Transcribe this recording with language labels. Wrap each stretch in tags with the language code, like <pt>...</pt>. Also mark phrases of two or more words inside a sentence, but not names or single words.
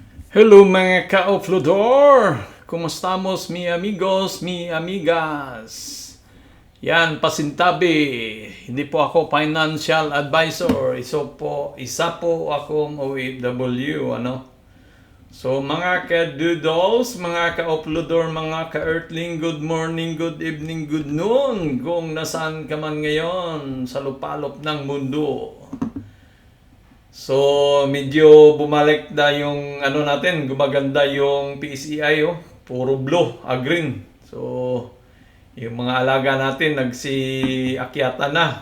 <tl>Hello mga ka-offloader!</tl> <es>Kumustamos mi amigos, mi amigas?</es> <tl>Yan, pasintabi. Hindi po ako</tl> <en>financial advisor.</en> <tl>Isa po akong OFW, ano? So mga ka-doodles, mga ka-offloader, mga ka-earthling,</tl> <en>good morning, good evening, good noon.</en> <tl>Kung nasaan ka man ngayon sa lupalop ng mundo. So, medyo bumalik na yung ano natin, gumaganda yung PCI, oh. Puro</tl> <en>blue, green.</en> <tl>So, yung mga alaga natin nagsiakyatan na.</tl>